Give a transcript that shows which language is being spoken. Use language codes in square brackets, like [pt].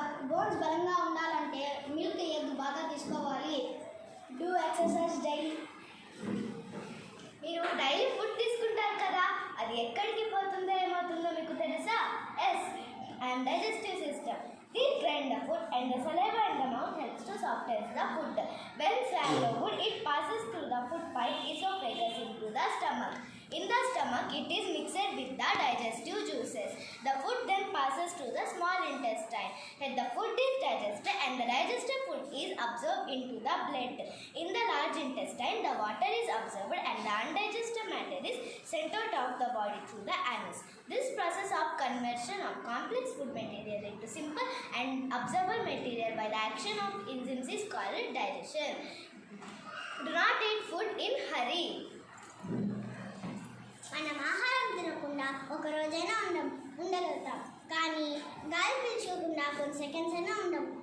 [te] Bones బలంగా ఉండాలంటే milk, egg బాగా తీసుకోవాలి. [en] Do exercise daily. [te] మీరు డైలీ ఫుడ్ తీసుకుంటారు కదా, అది ఎక్కడికి పోతుందో ఏమవుతుందో మీకు తెలుసా? [en] Yes, and digestive system. They grind the food and the saliva in the mouth helps to soften the food. When swallowed, it passes through the food pipe esophagus into the stomach. In the stomach, it is mixed with the digestive juices. The food then passes to the small intestine. When the food is digested and the digested food is absorbed into the blood. In the large intestine, the water is absorbed and the undigested matter is sent out of the body through the anus. This process of conversion of complex food material into simple and absorbable material by the action of enzymes is called digestion. Do not eat food in hurry. [te] మనం ఆహారం తినకుండా ఒక రోజైనా ఉండగలుగుతాం, కానీ గాలి పీల్చుకోకుండా కొన్ని seconds అయినా ఉండం.